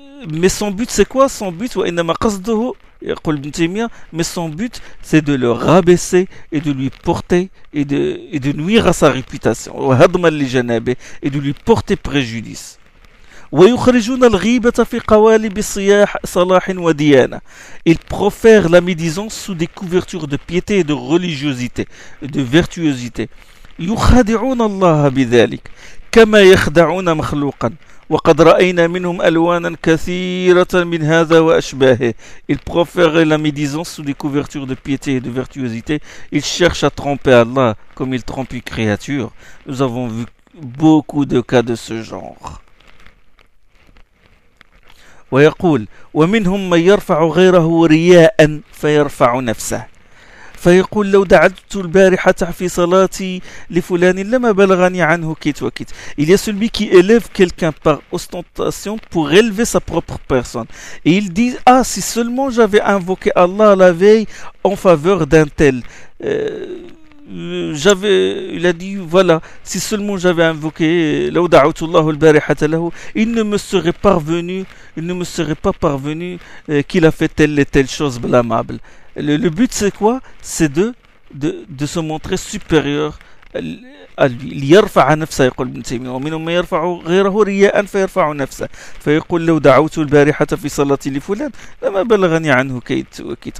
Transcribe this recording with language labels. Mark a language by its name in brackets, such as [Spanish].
[French] Mais son but c'est quoi? Son but, وإنما قصده, يقول ابن تيمية, mais son but c'est de le rabaisser et de lui porter et de nuire à sa réputation. وهضما لجنابه, et de lui porter préjudice. [Arabic] ويخرجون الغيبة في قوالب صياح صلاح وديانة. [French] Ils profèrent la médisance sous des couvertures de piété et de religiosité, de virtuosité. [Arabic] يخادعون الله بذلك كما يخدعون مخلوقا وقد رأينا منهم ألوانا كثيرة من هذا وأشباهه. [French] Ils profèrent la médisance sous des couvertures de piété et de virtuosité. Ils cherchent à tromper Allah comme ils trompent une créature. Nous avons vu beaucoup de cas de ce genre. [Arabic] ويقول ومنهم من يرفع غيره رياء فيرفع نفسه فيقول لو دعوت البارحة في صلاتي لفلان لما بلغني عنه كيت وكيت. [French] Il y a celui qui élève quelqu'un par ostentation pour élever sa propre personne. Et il dit, ah si seulement j'avais invoqué Allah la veille en faveur d'un tel. Il a dit, voilà, si seulement j'avais invoqué لو دعوت الله البارحة له, il ne me serait pas parvenu qu'il a fait telle et telle chose blâmable. Le but c'est quoi? C'est de se montrer supérieur à lui. [Arabic] Il يرفع نفسه, يقول ابن تيمية, ومنهم من يرفع غيره رياء فيرفع نفسه فيقول لو دعوت البارحة في صلاتي لفلان لما بلغني عنه كيت وكيت.